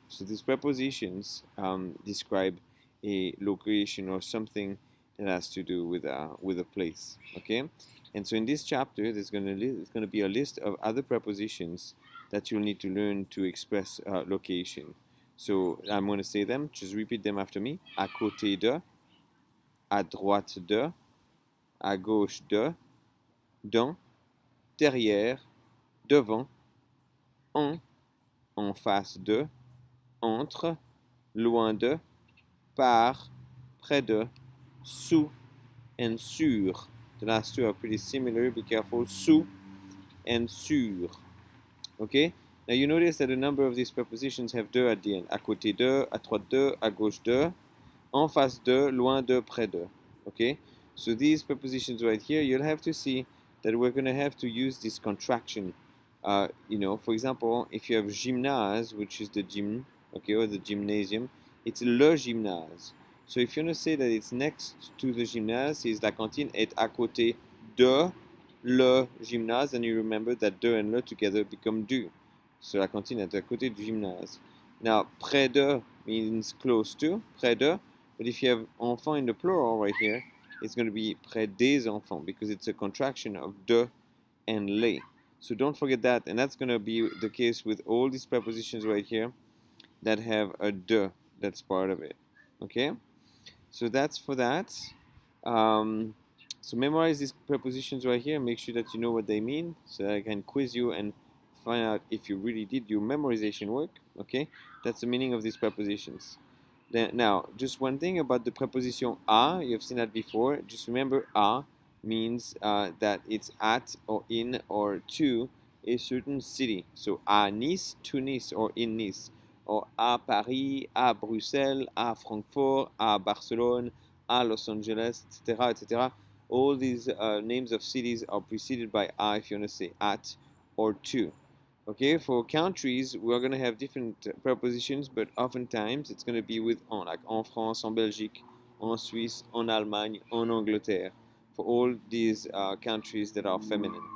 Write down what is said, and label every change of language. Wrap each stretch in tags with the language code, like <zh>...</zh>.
<en>So these prepositions describe a location or something that has to do with a place. Okay, and so in this chapter, there's gonna be a list of other prepositions that you'll need to learn to express location. So I'm gonna say them. Just repeat them after me.</en> <fr>À côté de, à droite de, à gauche de, dans, derrière, devant, en face de, entre, loin de, par, près de, sous, and sur.</fr> <en>The last two are pretty similar. Be careful. Sous and sur. Okay? Now you notice that a number of these prepositions have de at the end.</en> <fr>À côté de, à droite de, à gauche de, en face de, loin de, près de.</fr> <en>Okay? So these prepositions right here, you'll have to see that we're going to have to use this contraction. For example, if you have gymnase, which is the gym, okay, or the gymnasium, it's le gymnase. So if you want to say that it's next to the gymnase, is</en> <fr>la cantine est à côté de le gymnase,</fr> <en>and you remember that de and le together become du.</en> <fr>So la cantine est à côté du gymnase.</fr> <en>Now, près de means close to, près de, but if you have enfants in the plural right here, it's going to be</en> <fr>près des enfants</fr> <en>because it's a contraction of de and les. So don't forget that, and that's going to be the case with all these prepositions right here that have a de that's part of it. Okay? So that's for that. So memorize these prepositions right here. Make sure that you know what they mean so that I can quiz you and find out if you really did your memorization work. Okay? That's the meaning of these prepositions. Now, just one thing about the preposition à, you've seen that before. Just remember à means that it's at or in or to a certain city. So à Nice, to Nice, or in Nice. Or à Paris, à Bruxelles, à Frankfurt, à Barcelone, à Los Angeles, etc., etc. All these names of cities are preceded by à if you want to say at or to. Okay, for countries, we're going to have different prepositions, but oftentimes it's going to be with en, like</en> <fr>en France, en Belgique, en Suisse, en Allemagne, en Angleterre,</fr> <en>for all these countries that are feminine.</en>